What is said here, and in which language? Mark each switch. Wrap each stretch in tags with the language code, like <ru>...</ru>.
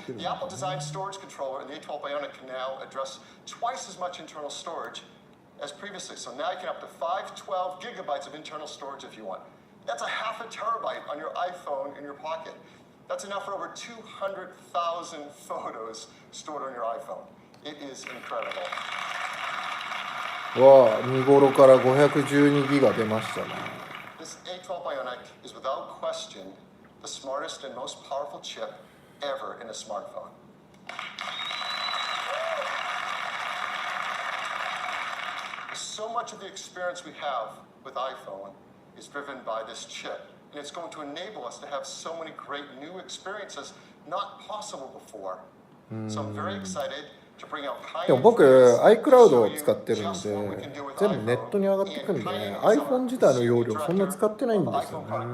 <en>The Apple designed storage controller in the A12 Bionic can now address twice as much internal storage as previously. So now you can have up to 512 gigabytes of internal storage if you want. That's a half a terabyte on your iPhone in your pocket. That's enough for over 200,000 photos stored on your iPhone. It is incredible.</en> <ja>わあ、見頃から512ギガ出ましたね。</ja> <en>This A12 Bionic is without question the smartest and most powerful chip ever in a smartphone. So much of the experience we have with iPhone is driven by this chip, and it's going to enable us to have so many great new experiences not possible before. So I'm very excited to bring out</en> <ja>でも</ja> <en>kind</en> <ja>僕</ja> <en>of</en> <ja>iCloud を使ってるので全部ネットに上がってくるんで iPhone 自体の容量そんな使ってないんですよね。</ja>